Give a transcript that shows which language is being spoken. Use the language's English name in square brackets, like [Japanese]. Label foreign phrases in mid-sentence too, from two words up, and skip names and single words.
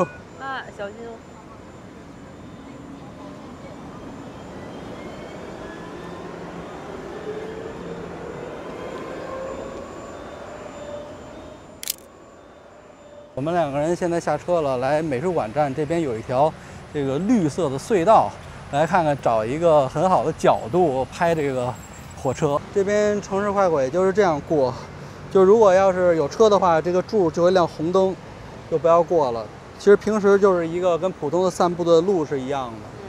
[Chinese] 啊，小心哦。我们2个人现在下车了，来美术馆站这邊有一條這個綠色的隧道，來看看找一個很好的角度拍這個火車。這邊城市快軌就是這樣過，就如果要是有車的話，這個柱就會亮紅燈，就不要過了。其實平時就是一個跟普通的散步的路是一樣的。